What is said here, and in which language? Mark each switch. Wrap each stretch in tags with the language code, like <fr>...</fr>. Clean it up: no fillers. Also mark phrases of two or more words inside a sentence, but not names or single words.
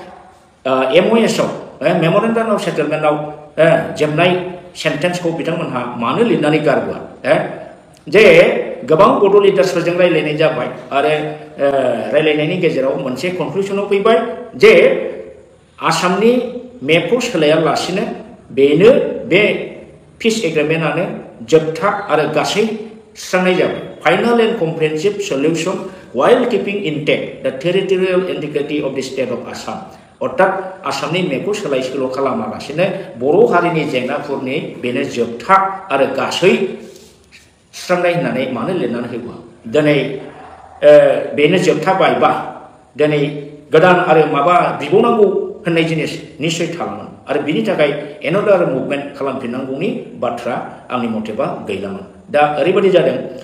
<brx>MOSआव</brx> <en>memorandum of settlement</en> <brx>जोबनाय सेन्टेन्सखौ बिथांमोनहा मानो लिरनानै गारबोआ जे गोबां बड' लिडार्सफोरजों रायलायनाय जाबाय आरो रायलायनायनि गेजेराव मोनसे कनक्लुसनाव फैबाय जे आसामनि मेपखौ सोलायालासिनो बेनो बे</brx> <en>peace agreement</en> <brx>जोबथा आरो गासै सुस्रांनाय जाबाय</brx> <en>final and comprehensive solution while keeping intact the territorial integrity of the state of Assam</en> <brx>अर्थात आसामनि मेपखौ सोलाय सोल' खालामालासिनो बर' हारिनि जेंनाफोरनि बेनो जोबथा आरो गासै सुस्रांनाय होननानै मानो लिरनानै होबा दिनै बेनो जोबथा बायबा दिनै गोदान आरो माबा बिबावनांगौ होननाय जिनिस निश्चय थालांगोन आरो बिनि थाखाय एनादार मुभमेन्ट खालामफिननांगौनि बाथ्रा आंनि मथेबा गैलामोन दा ओरैबायदि जादों</brx>